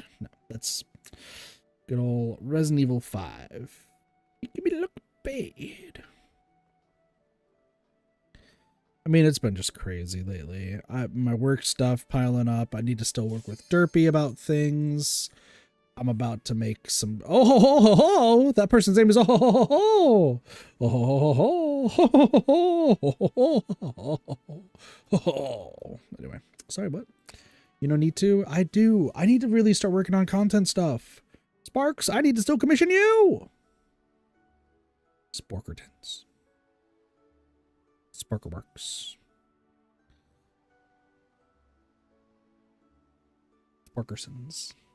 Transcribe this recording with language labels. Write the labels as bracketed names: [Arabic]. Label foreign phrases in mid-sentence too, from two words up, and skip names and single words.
[English] No, that's good old Resident Evil 5. Making me look bad. I mean, it's been just crazy lately. My work stuff piling up. I need to still work with Derpy about things. I'm about to make some. Oh ho ho ho ho! That person's name is oh ho ho ho ho! Oh ho ho ho ho ho ho! Anyway, sorry, what? You don't need to? I do. I need to really start working on content stuff. Sparks, I need to still commission you! Sporkertons. Sparkerworks. Sparkersons.